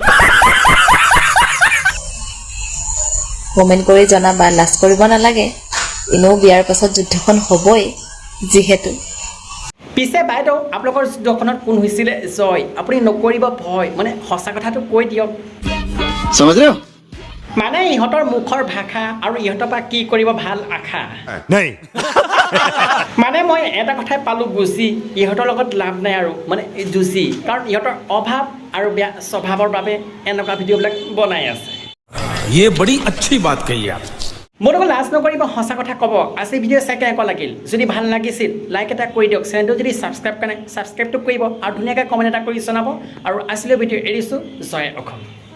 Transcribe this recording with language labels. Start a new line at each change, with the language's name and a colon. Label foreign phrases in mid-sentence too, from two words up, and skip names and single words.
Assamese: কমেণ্ট কৰি জনাবা লাজ কৰিব নালাগে এনেও বিয়াৰ পাছত যুদ্ধখন হ'বই যিহেতু পিছে বাইদেউ আপোনালোকৰ যুদ্ধখনত কোন হৈছিলে জয় আপুনি নকৰিব ভয় মানে সঁচা কথাটো কৈ দিয়ক
Hindi: समझ रहे हो
Assamese: মানে ইহঁতৰ মুখৰ ভাষা আৰু ইহঁতৰ পৰা কি কৰিব ভাল আশা
Hindi: नहीं
Assamese: মানে মই এটা কথাই পালোঁ বুজি ইহঁতৰ লগত লাভ নাই আৰু মানে যুঁজি কাৰণ ইহঁতৰ অভাৱ আৰু বেয়া স্বভাৱৰ বাবে এনেকুৱা ভিডিঅ'বিলাক বনাই আছে
Hindi: ये बड़ी अच्छी बात कही आप
Assamese: মোৰ লগত লাজ নকৰিব সঁচা কথা ক'ব আজি ভিডিঅ' চাই কেনেকুৱা লাগিল যদি ভাল লাগিছিল লাইক এটা কৰি দিয়ক চেনেলটো যদি ছাবস্ক্ৰাইব কৰে ছাবস্ক্ৰাইবটো কৰিব আৰু ধুনীয়াকৈ কমেণ্ট এটা কৰি জনাব আৰু আজিলৈ ভিডিঅ' এৰিছোঁ জয় অসম